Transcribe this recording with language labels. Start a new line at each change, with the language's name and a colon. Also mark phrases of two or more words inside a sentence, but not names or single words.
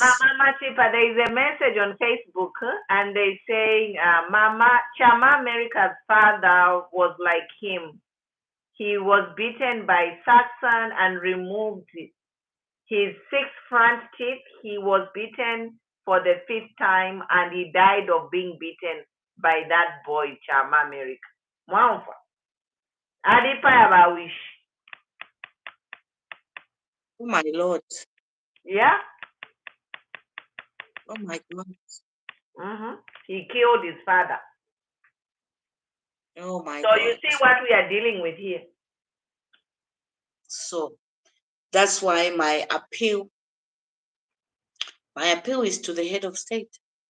English: Mama Tipa, there is a message on Facebook and they saying Chama America's father was like him. He was beaten by Saxon and removed his 6 front teeth. He was beaten for the 5th time and he died of being beaten by that boy, Chama America. Mwamfa. Adipa yaba wish. Oh my Lord. Yeah? Oh my God. He killed his father. Oh my So God. you see what we are dealing with here. So that's why my appeal is to the head of state.